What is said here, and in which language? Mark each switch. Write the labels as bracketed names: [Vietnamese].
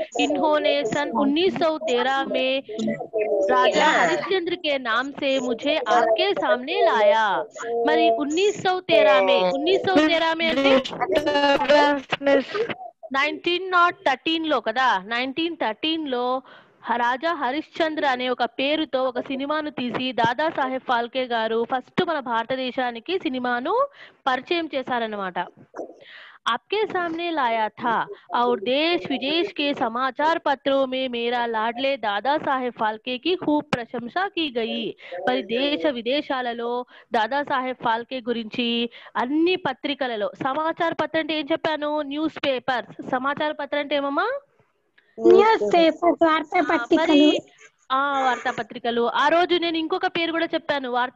[Hindi] इन्होंने सन 1913 में राजा हरिश्चंद्र के नाम से मुझे आपके सामने लाया. [Telugu] మరి 1913 में అంటే 1913 లో కదా. 1913 లో రాజా హరిశ్చంద్ర అనే ఒక పేరుతో ఒక సినిమాను తీసి దాదా సాహెబ్ ఫాల్కే గారు ఫస్ట్ మన భారతదేశానికి సినిమాను పరిచయం చేశారన్నమాట. [Hindi] आपके सामने लाया था और देश विदेश के समाचार पत्रों में मेरा लाडले दादा साहेब फाल्के की खूब ప్రశంసా की गई. [Telugu] మరి దేశ విదేశాలలో దాదా సాహెబ్ ఫాల్కే గురించి అన్ని పత్రికలలో, సమాచార పత్రం అంటే ఏం చెప్పాను? News paper. సమాచార పత్రం అంటే ఏమమ్మా? న్యూస్ పేపర్, వార్తాపత్రికలు. వార్తాపత్రికలు. ఆ రోజు నేను ఇంకొక పేరు కూడా చెప్పాను.